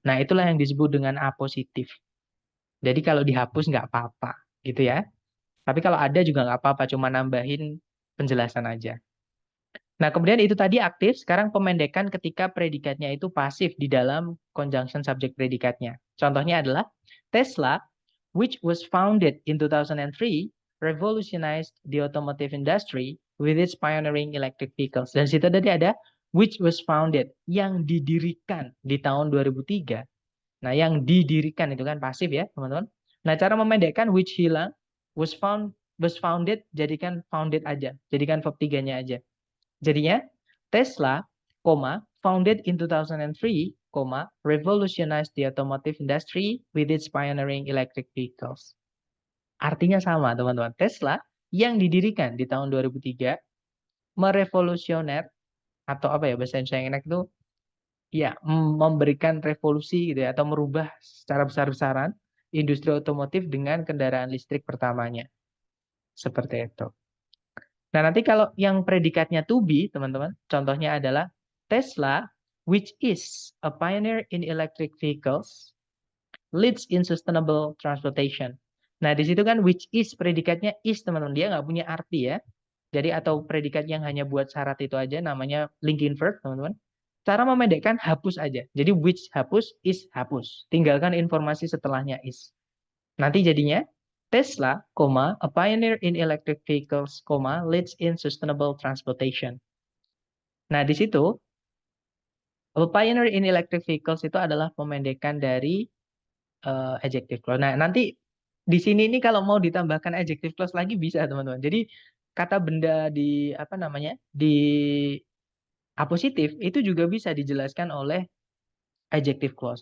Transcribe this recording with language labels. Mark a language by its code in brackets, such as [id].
[id] Nah, itulah yang disebut dengan apositif. Jadi kalau dihapus nggak apa-apa, gitu ya. Tapi kalau ada juga nggak apa-apa, cuma nambahin penjelasan aja. Nah, kemudian itu tadi aktif, sekarang pemendekan ketika predikatnya itu pasif di dalam conjunction subject predikatnya. Contohnya adalah [en] Tesla, which was founded in 2003, revolutionized the automotive industry with its pioneering electric vehicles. [id] Dan situ tadi ada [en] which was founded, [id] yang didirikan di tahun 2003. Nah, yang didirikan itu kan pasif ya, teman-teman. Nah, cara memendekkan which hilang, [en] was founded, [id] jadikan founded aja, jadikan verb 3-nya aja. Jadinya [en] Tesla, founded in 2003, revolutionized the automotive industry with its pioneering electric vehicles. [id] Artinya sama, teman-teman. Tesla yang didirikan di tahun 2003 merevolusioner atau apa ya bahasa Indonesia yang enak itu ya memberikan revolusi gitu ya atau merubah secara besar-besaran industri otomotif dengan kendaraan listrik pertamanya. Seperti itu. Nah, nanti kalau yang predikatnya to be, teman-teman, contohnya adalah [en] Tesla, which is a pioneer in electric vehicles, leads in sustainable transportation. [id] Nah, di situ kan [en] which is [id] predikatnya is, teman-teman. Dia nggak punya arti ya. Jadi atau predikat yang hanya buat syarat itu aja namanya linking verb, teman-teman. Cara memendekkan hapus aja. Jadi which hapus, is hapus. Tinggalkan informasi setelahnya is. Nanti jadinya [en] Tesla, a pioneer in electric vehicles, leads in sustainable transportation. [id] Nah, di situ [en] a pioneer in electric vehicles [id] itu adalah pemendekan dari adjective clause. Nah, nanti di sini ini kalau mau ditambahkan adjective clause lagi bisa, teman-teman. Jadi kata benda di apa namanya? Di apositif itu juga bisa dijelaskan oleh adjective clause.